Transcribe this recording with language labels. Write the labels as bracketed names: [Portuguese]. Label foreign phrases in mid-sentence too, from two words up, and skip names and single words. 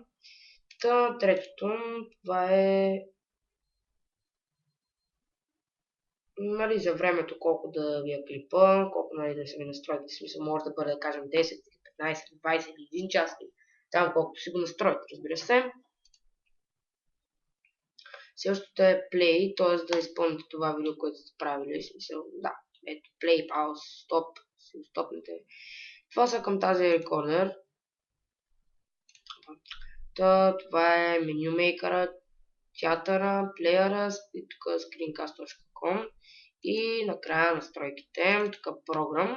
[Bulgarian] Третото, това е за времето колко да ви е клипа, колко да се ви настроите. В смисъл може да бъде, да кажем, 10, 15, 20 или 1 час. Там колкото си го настроите, разбира се. Същото е play, т.е. да изпълните това видео, което сте правили. В смисъл, да, ето [English] play, pause, stop, [Bulgarian] си го стопнете. Това са към тази рекордер. Това е менюмейкъра, театъра, плеера и тук screencast.com и накрая настройките, тук програм.